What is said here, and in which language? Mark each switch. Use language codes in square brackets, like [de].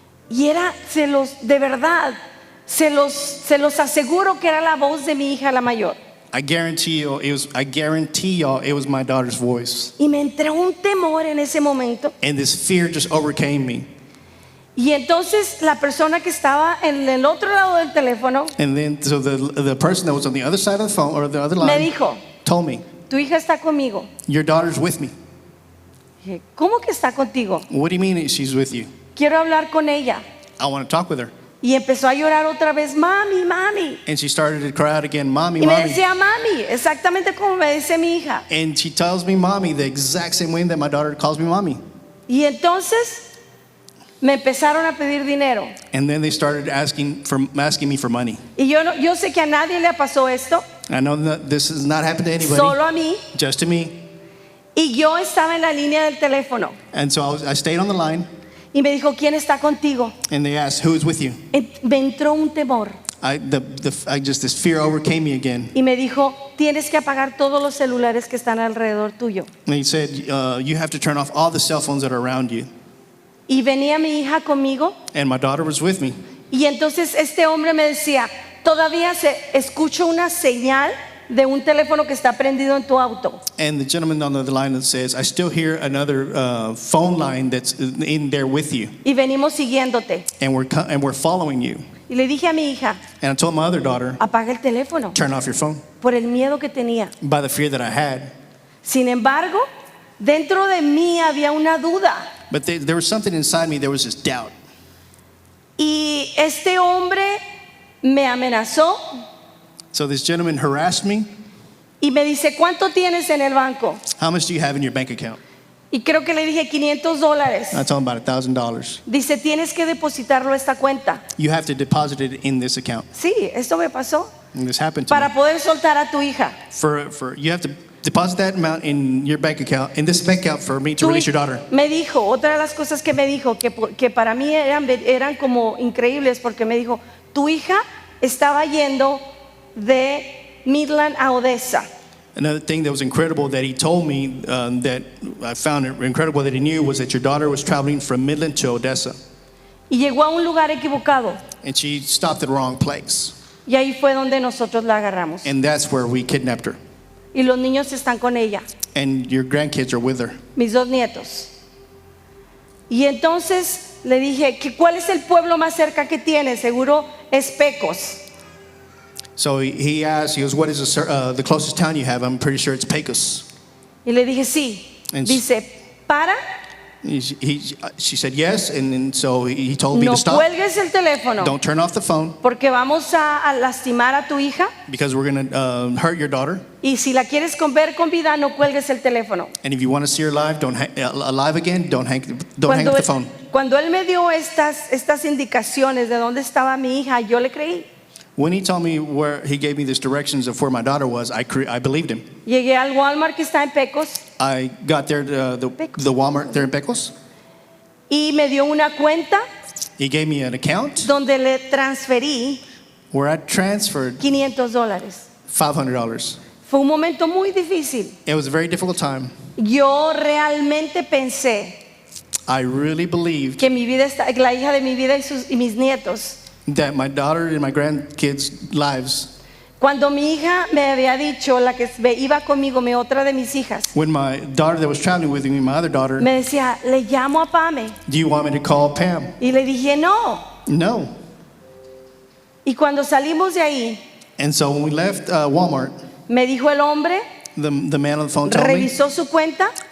[es] Y era, de verdad, se los aseguro que era la voz de mi hija la mayor. [en] I guarantee y'all it was my daughter's voice. [es] Y me entró un temor en ese momento. [en] And this fear just overcame me. [es] Y entonces la persona que estaba en el otro lado del teléfono [en] And then so the person that was on the other side of the phone, or the other [es] me [en] line, [es] dijo, [en] told me, [es] tu hija está conmigo. [en] your daughter's with me. [es] Dije, ¿cómo que está contigo? [en] What do you mean she's with you? [es] Quiero hablar con ella. [en] I want to talk with her. [es] Y empezó a llorar otra vez, mami, mami. [en] And she started to cry out again, mommy, [es] Y me [en] mommy. [es] decía mami, exactamente como me dice mi hija. [en] And she tells me mommy the exact same way that my daughter calls me mommy. [es] Y entonces me empezaron a pedir dinero. [en] And then they started asking me for money. [es] Y yo sé que a nadie le pasó esto, [en] I know that this has not happened to anybody, [es] solo a mí. [en] just to me. [es] Y yo estaba en la línea del teléfono. [en] And so I stayed on the line, [es] Y me dijo, ¿quién está contigo? [en] and they asked, who's with you? [es] Me entró un temor. [en] This fear overcame me again. [es] Y me dijo, tienes que apagar todos los celulares que están alrededor tuyo. [en] And he said, you have to turn off all the cell phones that are around you. [es] Y venía mi hija conmigo. [en] And my daughter was with me. [es] Y entonces este hombre me decía, todavía escucho una señal de un teléfono que está prendido en tu auto. [en] And the gentleman on the other line that says, I still hear another phone line that's in there with you. [es] Y venimos siguiéndote. [en] And we're following you. [es] Y le dije a mi hija, [en] And I told my other daughter, [es] apaga el teléfono, [en] turn off your phone, [es] por el miedo que tenía. [en] by the fear that I had. [es] Sin embargo, dentro de mí había una duda. [en] But there was something inside me, there was this doubt. [es] Y este hombre me amenazó [en] So this gentleman harassed me. [es] y me dice, ¿cuánto tienes en el banco? [en] How much do you have in your bank account? [es] Y creo que le dije $500. [en] I told him about $1,000. [es] Dice, tienes que depositarlo a esta cuenta. [en] You have to deposit it in this account. [es] Sí, esto me pasó. [en] And this happened to [es] Para [en] me. [es] poder soltar a tu hija. [en] You have to deposit that amount in your bank account, in this bank account, for me to release your daughter. [es] Me dijo, otra de las cosas que me dijo, que para mí eran como increíbles, porque me dijo, tu hija estaba yendo de Midland a Odessa. [en] Another thing that was incredible that he told me, that I found it incredible that he knew, was that your daughter was traveling from Midland to Odessa. [es] Y llegó a un lugar equivocado. [en] And she stopped at the wrong place. [es] Y ahí fue donde nosotros la agarramos. [en] And that's where we kidnapped her. [es] Y los niños están con ella, [en] And your grandkids are with her. [es] mis 2 nietos. Y entonces le dije, ¿cuál es el pueblo más cerca que tiene? Seguro es Pecos. [en] So he asked, he goes, what is the closest town you have? I'm pretty sure it's Pecos. [es] Y le dije, sí. [en] And [es] Dice, para, [en] She said yes, and so he told me [es] no [en] to stop. [es] cuelgues el teléfono, [en] Don't turn off the phone [es] porque vamos a lastimar a tu hija. [en] because we're going to hurt your daughter. [es] Y si la quieres ver con vida, no cuelgues el teléfono. [en] And if you want to see her alive, alive again, don't hang up the phone. [es] Cuando él me dio estas indicaciones de dónde estaba mi hija, yo le creí. [en] When he told me where, he gave me these directions of where my daughter was, I believed him. [es] Llegué al Walmart que está en Pecos [en] I got there, the Walmart there in Pecos. [es] y me dio una cuenta [en] He gave me an account [es] donde le transferí [en] where I transferred [es] $500. [en] $500. [es] Fue un momento muy difícil. [en] It was a very difficult time. [es] Yo realmente pensé [en] I really believed [es] que mi vida la hija de mi vida y mis nietos. [en] that my daughter and my grandkids' lives, [es] Cuando mi hija me había dicho, la que iba conmigo, mi otra de mis hijas, [en] when my daughter that was traveling with me, my other daughter, [es] me decía, le llamo a Pame. [en] do you want me to call Pam? [es] Y le dije, no. [en] No. [es] Y cuando salimos de ahí, [en] And so when we left Walmart, [es] me dijo el hombre, [en] the man on the phone told me, [es] revisó su cuenta